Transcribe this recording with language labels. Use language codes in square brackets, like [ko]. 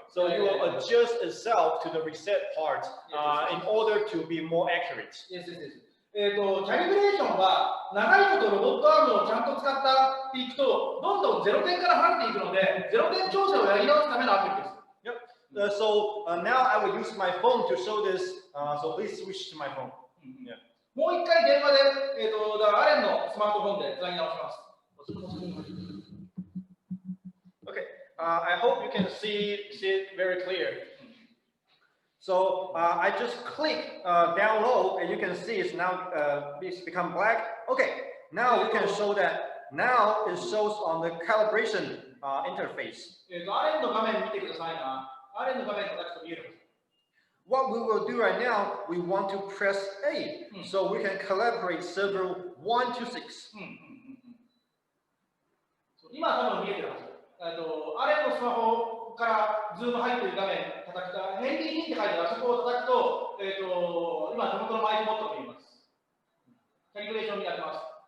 [en] So you will adjust itself to the reset part in order to be more accurate. [ja] キャリブレーションは長いことロボットアームをちゃんと使っていくとどんどん0点から離れていくので0点調整をやり直すためのアプリです。 [en] So now I will use my phone to show this. So please switch to my phone. [ja] もう一回電話で、アレンのスマートフォンでつなぎ直します。 [en] Okay, I hope you can see it very clear. So I just click download, and you can see it's now it's become black. Okay, now we can show that. Now it shows on the calibration interface. [ja] アレンの画面見てくださいな。アレンの画面叩くと見える。 [en] What we will do right now, we want to press A, so we can collaborate server 1 to 6. [ja] 今多分見えてるはず。アレンのスマホからズーム入っている画面叩くと、ヘンリー・リンって書いてあるあそこを叩くと、今手元のマイクボットが見えます。キャリブレーションになってます。